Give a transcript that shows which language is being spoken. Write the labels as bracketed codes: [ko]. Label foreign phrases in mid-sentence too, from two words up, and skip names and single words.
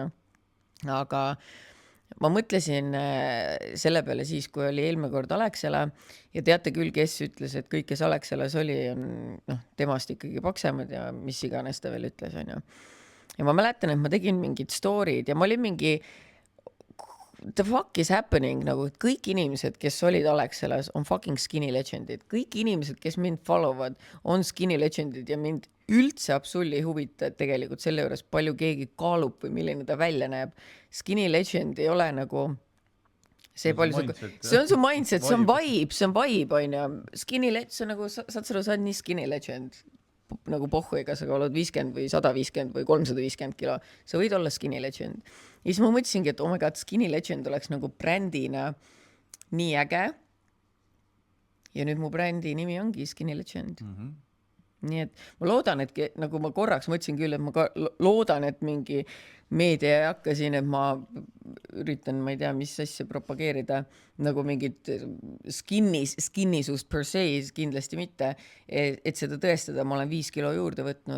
[et] Aga ma mõtlesin selle peale siis, kui oli eelmine kord Alexela ja teate küll, kes ütles, et kõik, kes Alexelas oli, on temast ikkagi paksemad ja mis iganes ta veel ütles, on ju. Ja ma mäletan, et ma tegin mingid story'd ja ma olin mingi [en] the fuck is happening, [et] nagu kõik inimesed, kes olid Alexelas, on fucking Skinny Legendid. Kõik inimesed, kes mind followvad, on Skinny Legendid ja mind üldse absoluutselt ei huvita tegelikult selle juures, palju keegi kaalub või milline ta välja näeb. Skinny Legend ei ole nagu see on su mindset, see on vibe, on ju. Skinny Legend, see on nagu, saad sa on nii Skinny Legend. Nagu pohhu, ega sa oled 50 või 150 või 350 kilo. Sa võid olla Skinny Legend. Ja siis ma mõtlesingi, et [en] oh my god, [et] Skinny Legend oleks nagu brändina nii äge. Ja nüüd mu brändi nimi ongi Skinny Legend. Nii et ma loodan, et nagu ma korraks mõtlesin küll, et ma loodan, et mingi meedia ei hakka siin, et ma üritan, ma ei tea, mis asja propageerida, nagu mingit skinnisust [la] per se, [et] kindlasti mitte, et seda tõestada, ma olen 5 kilo juurde võtnud.